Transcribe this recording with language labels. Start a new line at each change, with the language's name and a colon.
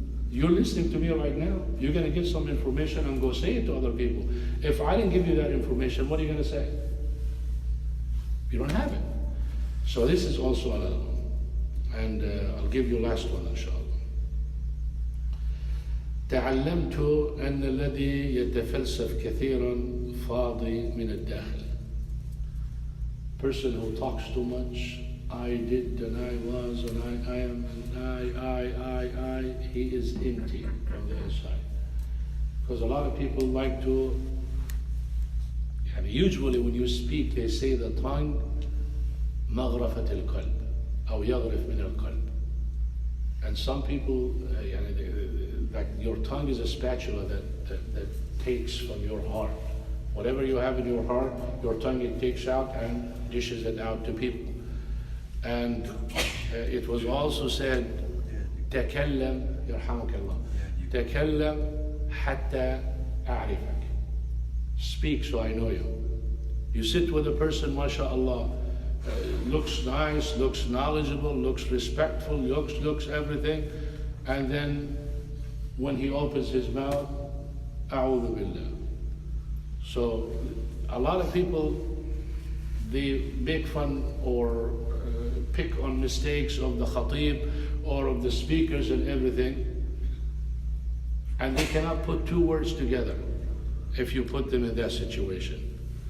English: You're listening to me right now. You're going to get some information and go say it to other people. If I didn't give you that information, what are you going to say? You don't have it. So this is also another one. And I'll give you last one, inshallah.
Arabic: تعلمت أن الذي يتفلسف كثيرا فاضي من الداخل.
English: Person who talks too much, I did and I was and I am and I, he is empty from the inside. Because a lot of people like to, and usually when you speak they say the tongue
Arabic: مغرفة القلب أو يغرف من القلب.
English: And some people, that your tongue is a spatula that takes from your heart. Whatever you have in your heart, your tongue it takes out and dishes it out to people. And it was also said,
Arabic: تكلم يرحمك الله تكلم حتى أعرفك.
English: Speak so I know you. You sit with a person, mashallah, looks nice, looks knowledgeable, looks respectful, looks everything, and then when he opens his mouth,
Arabic: أعوذ بالله.
English: So a lot of people, they make fun or pick on mistakes of the khatib or of the speakers and everything, and they cannot put two words together if you put them in that situation.